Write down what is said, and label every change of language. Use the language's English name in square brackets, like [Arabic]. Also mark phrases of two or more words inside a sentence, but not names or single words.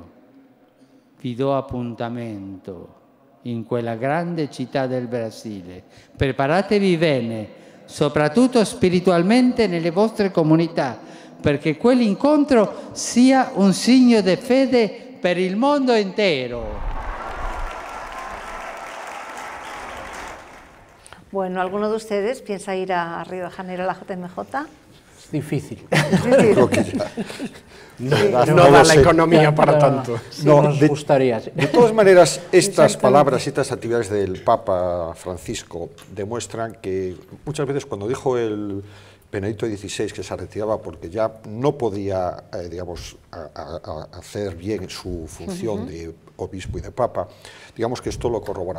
[Italian] Vi do appuntamento in quella grande città del Brasile. Preparatevi bene, soprattutto spiritualmente nelle vostre comunità, perché quell'incontro sia un segno di fede per il mondo intero. [Spanish] Bueno, ¿alguno de ustedes piensa ir a Río de Janeiro a la JMJ? Es difícil. No da la economía para tanto. Nos gustaría. De todas maneras, estas palabras y estas actividades del Papa Francisco demuestran que muchas veces cuando dijo el Benedicto XVI que se retiraba porque ya no podía, digamos, hacer bien su función de obispo y de papa, digamos que esto lo corrobora.